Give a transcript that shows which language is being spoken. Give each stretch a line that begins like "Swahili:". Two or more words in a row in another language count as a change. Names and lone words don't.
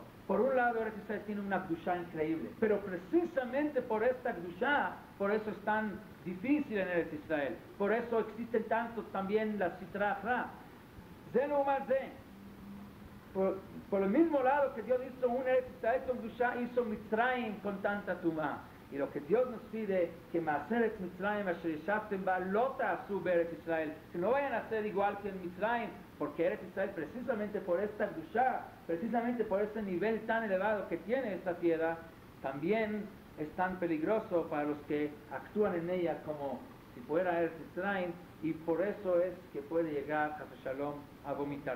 Spanish: Por un lado, Eretz Israel tiene una Kedusha increíble, pero precisamente por esta Kedusha, por eso es tan difícil en Eretz Israel. Por eso existen tantos también la
Aramaic: סטרא אחרא.
Spanish: Por el mismo lado que Dios hizo un Eretz Israel con Kedusha, hizo Mitzrayim con tanta Tumá. Y lo que Dios nos pide, que
Hebrew: מעשה ארץ מצרים אשר ישבתם בה לא תעשו בארץ ישראל,
Spanish: que no vayan a ser igual que en Mitzrayim, porque Eretz Israel, precisamente por esta Kedusha, precisamente por este nivel tan elevado que tiene esta tierra, también es tan peligroso para los que actúan en ella como si fuera Eretz Israel, y por eso es que puede llegar a Shalom a vomitar.